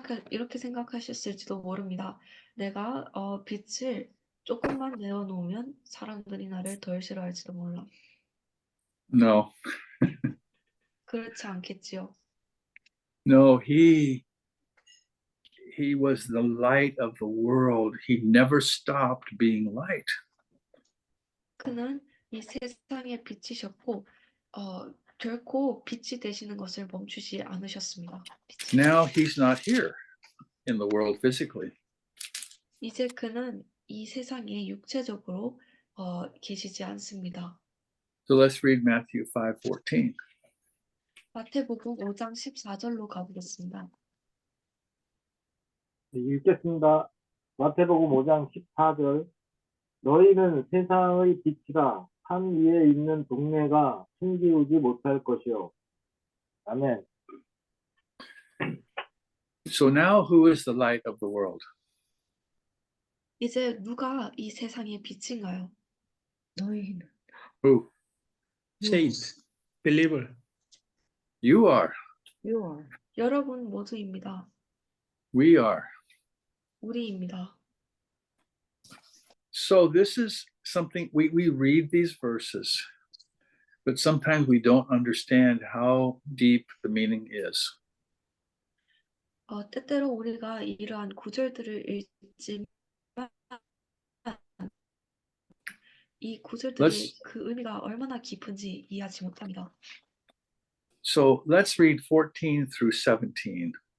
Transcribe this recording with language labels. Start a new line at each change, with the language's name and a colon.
Korean: 이렇게 생각하셨을지도 모릅니다. 내가 빛을 조금만 내어놓으면 사람들이 나를 덜 싫어할지도 몰라.
English: No,
Korean: 그렇지 않겠지요.
English: no, he was the light of the world. He never stopped being light.
Korean: 그는 이 세상의 빛이셨고 결코 빛이 되시는 것을 멈추지 않으셨습니다.
English: Now he's not here in the world physically.
Korean: 이제 그는 이 세상에 육체적으로 계시지 않습니다.
English: So let's read Matthew 5:14.
Korean: 마태복음 5장 14절로 가보겠습니다. 읽겠습니다. 마태복음 5장 14절. 너희는 세상의 빛이라. 산 위에 있는 동네가 숨기우지 못할 것이요. 아멘.
English: So now who is the light of the world?
Korean: 이제 누가 이 세상의 빛인가요? 너희는
English: Who? Saints, believer. You are. you are.
Korean: 여러분 모두입니다.
English: We are.
Korean: 우리입니다.
English: So this is something we read these verses, but sometimes we don't understand how deep the meaning is.
Korean: 때때로 우리가 이러한 구절들을 읽지만 이 구절들의
English: Let's-
Korean: 그 의미가 얼마나 깊은지 이해하지 못합니다.
English: So let's read 14 through 17.